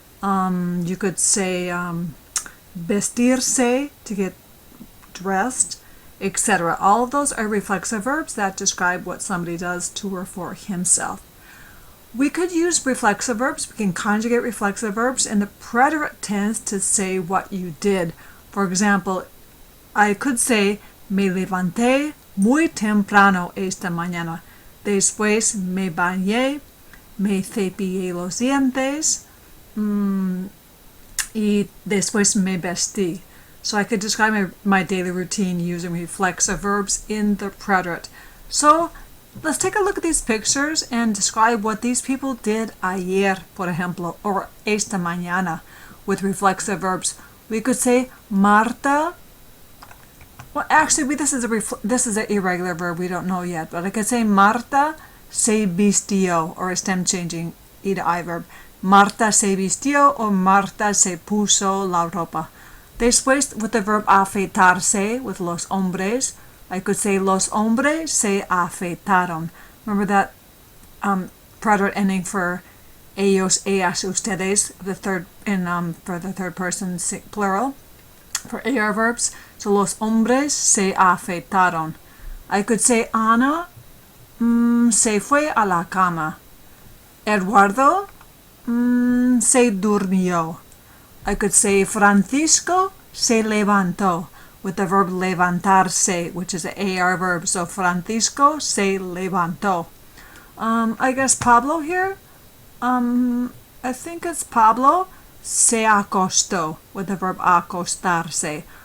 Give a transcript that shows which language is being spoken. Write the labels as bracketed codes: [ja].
[en] You could say vestirse, to get dressed, etc. All of those are reflexive verbs that describe what somebody does to or for himself. We could use reflexive verbs. We can conjugate reflexive verbs, and the preterit tends to say what you did. For example, I could say [es] me levanté muy temprano esta mañana. Después me bañé, me cepillé los dientes, y después me vestí. [en] So I could describe my daily routine using reflexive verbs in the preterit. So let's take a look at these pictures and describe what these people did [es] ayer, por ejemplo, [en] or [es] esta mañana [en] with reflexive verbs. We could say Marta. Well, actually, this is an irregular verb. We don't know yet, but I could say [es] Marta se vistió, [en] or a stem changing E to I verb. [es] Marta se vistió or Marta se puso la ropa. [en] Después, with the verb afeitarse, with los hombres, I could say [es] los hombres se afeitaron. [en] Remember that preterite ending for ellos, ellas, ustedes, the third for the third person plural for AR verbs. [es] So los hombres se afeitaron. [en] I could say [es] Ana se fue a la cama. Eduardo se durmió. [en] I could say [es] Francisco se levantó [en] with the verb levantarse, which is an AR verb. So [es] Francisco se levantó. [en] I guess Pablo here. I think it's [es] Pablo se acostó [en] with the verb acostarse.